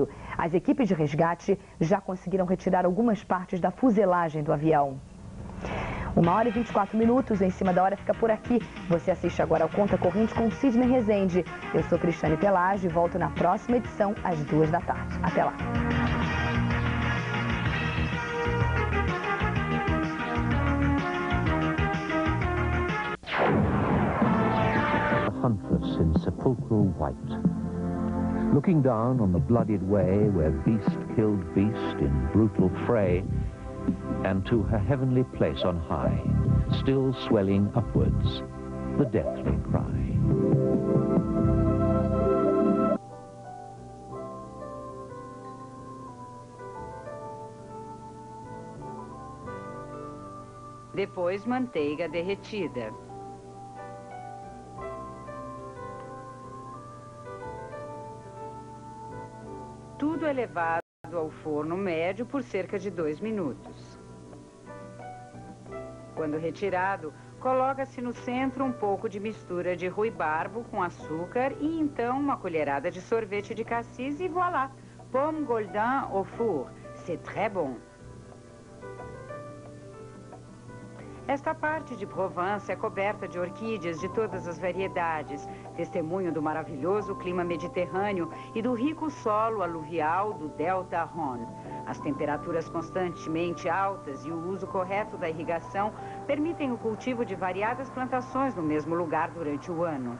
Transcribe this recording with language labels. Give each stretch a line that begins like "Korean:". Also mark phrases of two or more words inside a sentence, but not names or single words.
Portuguese: As equipes de resgate já conseguiram retirar algumas partes da fuselagem do avião. 1h24, Em Cima da Hora fica por aqui. Você assiste agora ao Conta Corrente com Sidney Rezende. Eu sou Cristiane Pelage e volto na próxima edição às 2 da tarde. Até lá.
English: Huntress in sepulchral white, looking down on the bloodied way where beast killed beast in brutal fray, and to her heavenly place on high, still swelling upwards, the deathly cry.
Portuguese: Depois, manteiga derretida. Tudo é levado ao forno médio por cerca de 2 minutos. Quando retirado, coloca-se no centro um pouco de mistura de ruibarbo com açúcar e então uma colherada de sorvete de cassis e voilà!
French: Pomme Goldin au four. C'est très bon.
Portuguese: Esta parte de Provence é coberta de orquídeas de todas as variedades, testemunho do maravilhoso clima mediterrâneo e do rico solo aluvial do Delta Rhône. As temperaturas constantemente altas e o uso correto da irrigação permitem o cultivo de variadas plantações no mesmo lugar durante o ano.